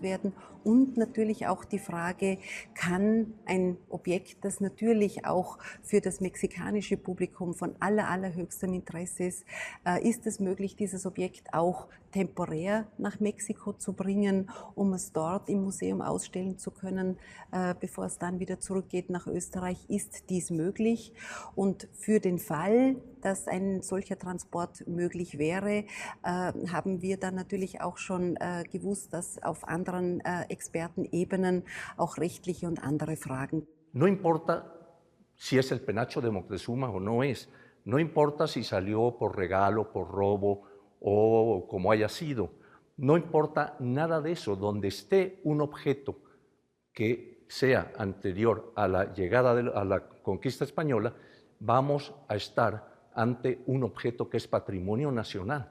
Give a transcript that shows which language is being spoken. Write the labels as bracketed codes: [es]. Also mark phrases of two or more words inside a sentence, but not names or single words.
[de] werden und natürlich auch die Frage, kann ein Objekt, das natürlich auch für das mexikanische Publikum von allerhöchstem Interesse ist es möglich, dieses Objekt auch temporär nach Mexiko zu bringen, um es dort im Museum ausstellen zu können, bevor es dann wieder zurückgeht nach Österreich, ist dies möglich. Und für den Fall, dass ein solcher Transport möglich wäre, haben wir dann natürlich auch schon gewusst, dass auf anderen Expertenebenen auch rechtliche und andere Fragen. [es] No importa si es el penacho de Moctezuma o no es, no importa si salió por regalo, por robo o como haya sido, no importa nada de eso, donde esté un objeto que sea anterior a la llegada a la conquista española, vamos a estar ante un objeto que es patrimonio nacional.